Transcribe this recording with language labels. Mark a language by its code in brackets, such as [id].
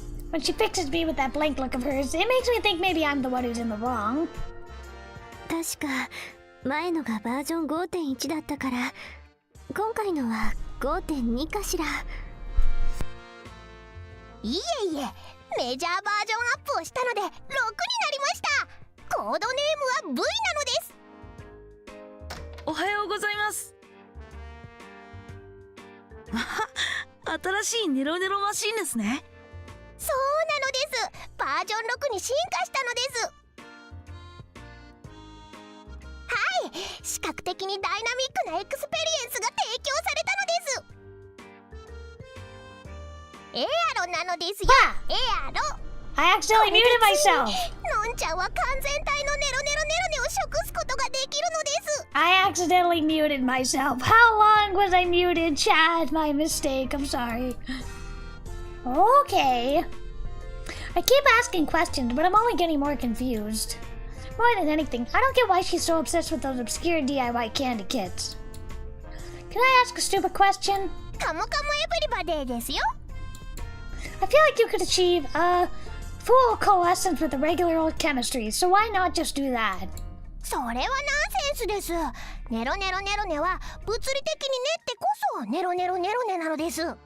[en] When she fixes me with that blank look of hers, it makes me think maybe I'm the one who's in the wrong. [ja] 確か前のがバージョン 5.1 だったから、今回のは 5.2 かしら。いえいえ、メジャーバージョンアップをしたので6になりました。コードネームは V なのです。おはようございます。新しいネロネロマシンですね。そうなのです。バージョン6に進化したのです。はい、視覚的にダイナミックなエクスペリエンスが提供されたのです。エアロなのですよ。エアロ。 [en] I accidentally muted myself. [ja] のんちゃんは完全体のネロネロネロネを食すことができるのです。 [en] I accidentally muted myself. How long was I muted, Chad? My mistake. I'm sorry. Okay. I keep asking questions, but I'm only getting more confused. More than anything, I don't get why she's so obsessed with those obscure DIY candy kits. Can I ask a stupid question? [ja] カモカモエブリバデーですよ。 [en] I feel like you could achieve full coalescence with the regular old chemistry, so why not just do that? [ja] それはナンセンスです。ネロネロネロネは物理的に練ってこそネロネロネロネなのです。